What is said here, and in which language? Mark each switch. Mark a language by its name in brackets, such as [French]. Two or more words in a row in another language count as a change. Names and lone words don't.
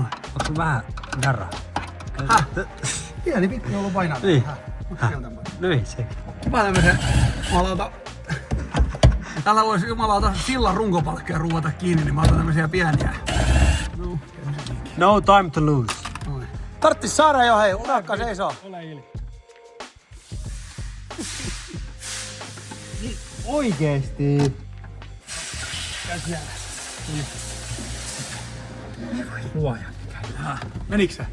[Finnish] Onko vähän darraa? Pieni pikku ollut painaa. Niin. Niin se. Mä tämmösen jumalauta. Täällä voisi jumalauta sillan runkopalkkeja ruuvata kiinni, niin mä otan tämmösiä pieniä. [English] No time to lose. [Finnish] Noin. Tarttis saada jo, hei, urakka seisoo. Ole ilmi. Oikeesti. Käsiä. Luoja. Menikö se?